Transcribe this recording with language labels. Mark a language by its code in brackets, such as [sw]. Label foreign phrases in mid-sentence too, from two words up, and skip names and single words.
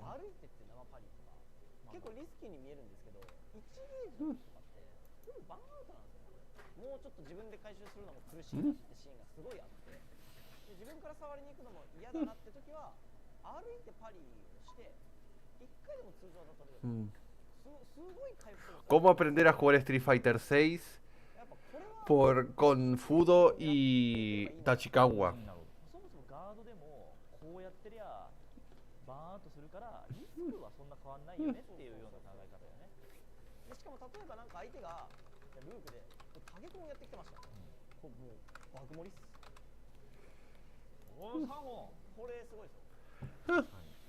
[ja] 結構リスキーに見えるんですけど、1ゲージとかってほぼバンアウトなんですよ。もうちょっと自分で回収するのも苦しいなってシーンがすごいあって、で自分から触りに行くのも嫌だなって時は歩いてパリをして1回でも通常だとすごい回復する。 [es] ¿Cómo aprender a jugar Street Fighter 6? Con Fudo y Tachikawa. [ja] そもそもガードでもこうやってりゃバーンとするからリスクはそんな変わんないよねっていうような考え方だよね。でしかも例えばなんか相手がループでタゲコンをやってきてました。もうバグ盛りっす。おーサーモンこれすごいですよ。